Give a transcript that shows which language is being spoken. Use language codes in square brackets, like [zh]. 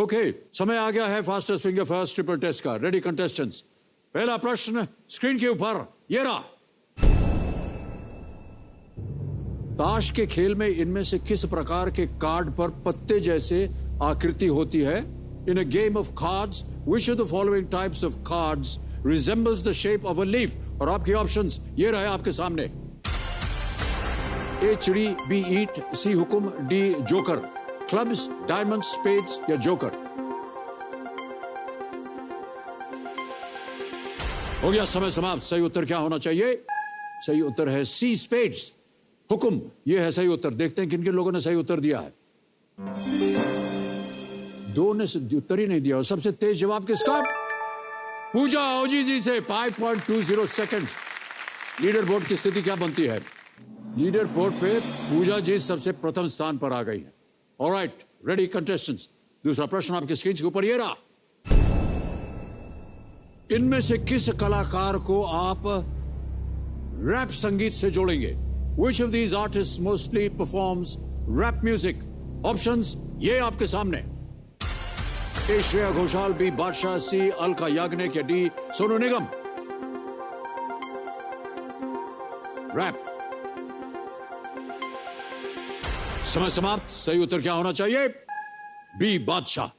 [hi] Okay, समय आ गया है fastest finger first triple test का। Ready contestants? पहला प्रश्न स्क्रीन के ऊपर ये रहा। ताश के खेल में इनमें से किस प्रकार के कार्ड पर पत्ते जैसे आकृति होती है? [en] In a game of cards, which of the following types of cards resembles the shape of a leaf? [hi] और आपके ऑप्शंस ये रहे आपके सामने। ए चिड़ी, बी ईट, सी हुकुम, D joker. Clubs, diamonds, spades या जोकर। हो गया समय समाप्त। सही उत्तर क्या होना चाहिए? सही उत्तर है सी स्पेड्स, हुकुम। यह है सही उत्तर। देखते हैं किन किन लोगों ने सही उत्तर दिया है। दो ने उत्तर ही नहीं दिया। और सबसे तेज जवाब किसका? पूजा ओजी जी से 5.20 सेकंड। लीडर बोर्ड की स्थिति क्या बनती है? लीडर बोर्ड पे पूजा जी सबसे प्रथम स्थान पर आ गई है। Alright, ready contestants. दूसरा प्रश्न आपकी स्क्रीन के ऊपर ये रहा। इनमें से किस कलाकार को आप रैप संगीत से जोड़ेंगे? [en] Which of these artists mostly performs rap music? [hi] Options ये आपके सामने। ए श्रेया घोषाल, बी बादशाह, सी अलका याग्निक या डी सोनू निगम। रैप। समय समाप्त। सही उत्तर क्या होना चाहिए? बी बादशाह।